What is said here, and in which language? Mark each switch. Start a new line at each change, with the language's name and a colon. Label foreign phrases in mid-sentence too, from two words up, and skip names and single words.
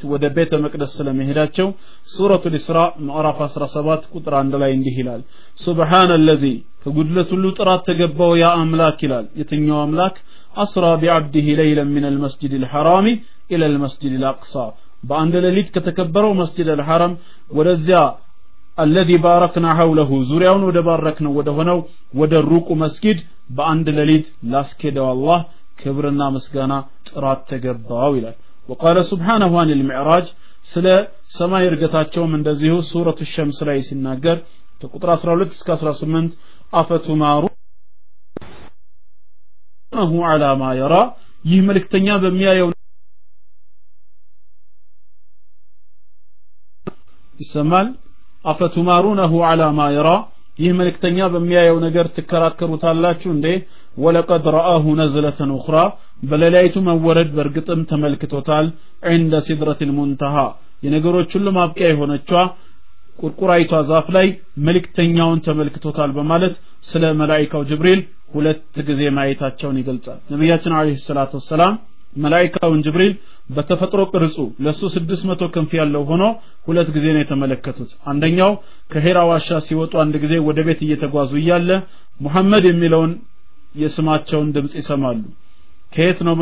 Amharic: ወደ ቤተ መቅደስ ስለመሄዳቸው ሱረቱል ኢስራ ምዕራፍ 17 ቁጥር 1 ላይ እንዲህ ይላል ሱብሃንአላዚ ከጉድለት ሁሉ ጥራት ተገባው ያ አምላክ ይላል የትኛው አምላክ
Arabic: أسرى بعبده ليلا من المسجد الحرام إلى المسجد الأقصى
Amharic: በአንድ ሌሊት ከተከበረው መስጂድ አልሐራም ወደዚያ
Arabic: الذي باركنا حوله
Amharic: ዙሪያውን ወደ ባረክነው ወደ ሆነው ወደ ሩቁ መስጊድ በአንድ ሌሊት ላስከደው አላህ ክብርና ምስጋና ጥራት ተገባው ይላል
Arabic: وقال سبحانه عن المعراج
Amharic: ስለ ሰማይ እርገታቸውም እንደዚሁ ሱረቱ ሸምስ ላይ ሲናገር ከቁጥር 12 እስከ 18 አፈቱማሩነሁ
Arabic: على ما يرى
Amharic: ይህ መልእክተኛ በሚያየው ይሰማል
Arabic: አፈቱማሩነሁ على ما يرى
Amharic: ይህ መልእክተኛ በሚያየው ነገር ትከራከሩታላችሁ እንዴ
Arabic: ولقد رآه نزلة أخرى
Amharic: በሌሊቱ መወረድ በርግጥም ተመልክቶታል
Arabic: عند سدرة المنتهى
Amharic: የነገሮች ሁሉ ማብቂያ የሆነችው ቁርቁራይቷ ዛፍ ላይ መልእክተኛውን ተመልክቶታል በማለት ስለ መላእክታው ጅብሪል ሁለት ጊዜ ማየታቸውን ይገልጻል ነብያችን
Arabic: عليه الصلاة والسلام
Amharic: መላእክታውን ጅብሪል በተፈጥሮ ቅርጹ ለሱ 600 ክንፍ ያለው ሆኖ ሁለት ጊዜ ነው የተመለከቱት አንደኛው ከሄራ ዋሻ ሲወጡ አንድ ጊዜ ወደ ቤት እየተጓዙ ይያለ መሐመድ የሚለውን የስማቸውን ድምጽ ይሰማሉ ከየት ነው